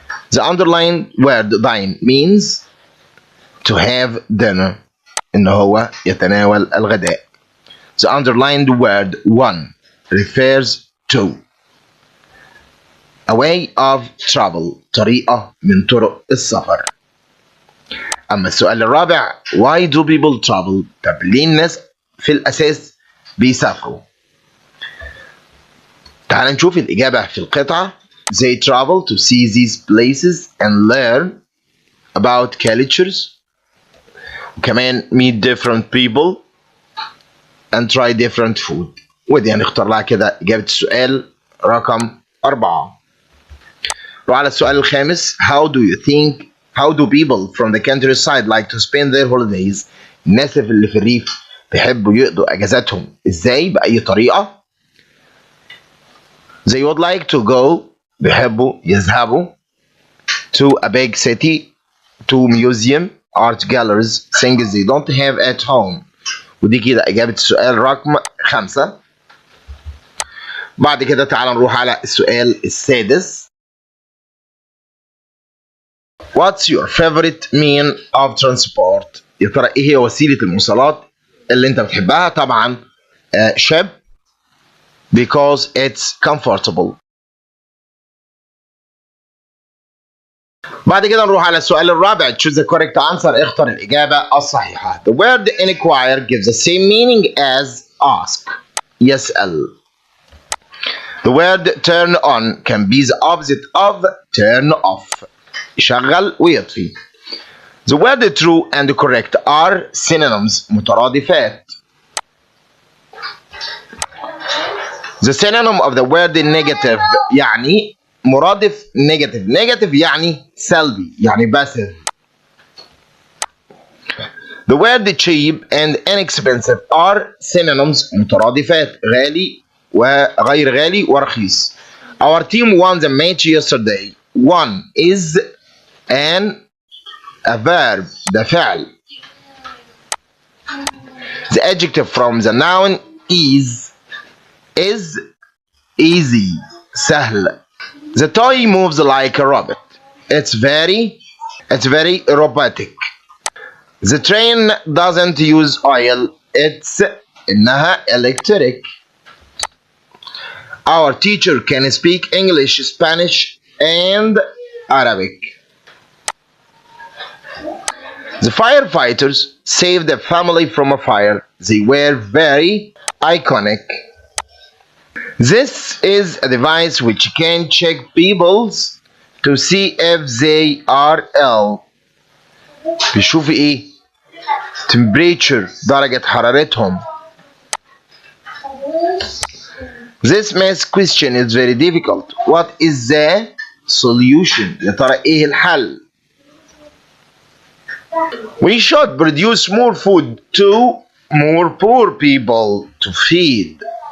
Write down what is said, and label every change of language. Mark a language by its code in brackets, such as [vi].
[en] The underlined word dine means to have dinner. [ar] إن هو يتناول الغداء. [en] The underlined word one refers to a way of travel. [ar] طريقة من طرق السفر. أما السؤال الرابع [en] why do people travel؟ [ar] طب ليه الناس في الأساس بيسافروا؟ تعال نشوف الإجابة في القطعة. [en] They travel to see these places and learn about cultures. وكمان meet different people and try different food. [ar] ودي هنختار لها كده إجابة السؤال رقم 4. نروح على السؤال الخامس. [en] How do people from the countryside like to spend their holidays؟ [ar] الناس اللي في الريف بيحبوا يقضوا أجازاتهم إزاي؟ بأي طريقة؟ [en] They would like to go. [ar] بيحبوا يذهبوا [en] to a big city, to museum, art galleries, things they don't have at home. [ar] ودي كده إجابة السؤال رقم 5. بعد كده تعال نروح على السؤال السادس. [en] What's your favorite mean of transport؟ [ar] يا ترى ايه هي وسيلة المواصلات اللي انت بتحبها؟ [en] طبعا ship because it's comfortable. [ar] بعد كده نروح على السؤال الرابع. [en] choose the correct answer. [ar] اختر الإجابة الصحيحة. [en] The word inquire gives the same meaning as ask. [ar] يسأل. [en] The word turn on can be the opposite of turn off. [ar] يشغل ويطفي. [en] The word true and correct are synonyms. [ar] مترادفات. [en] The synonym of the word negative [ar] يعني مرادف [en] negative. [ar] negative يعني سلبي يعني passive. [en] The word cheap and inexpensive are synonyms. [ar] مترادفات. غالي وغير غالي ورخيص. [en] Our team won the match yesterday. Won is a verb. [ar] ده فعل. [en] The adjective from the noun is easy. [ar] سهل. [en] The toy moves like a robot. It's very robotic. The train doesn't use oil. [ar] إنها [en] electric. Our teacher can speak English, Spanish, and Arabic. The firefighters saved a family from a fire. They were very iconic. This is a device which can check people's to see if they are ill. [ar] بيشوف ايه؟ temperature درجة حرارتهم. [en] This math question is very difficult. What is the solution؟ [ar] يا ترى ايه الحل؟ [en] We should produce more food to more poor people to feed.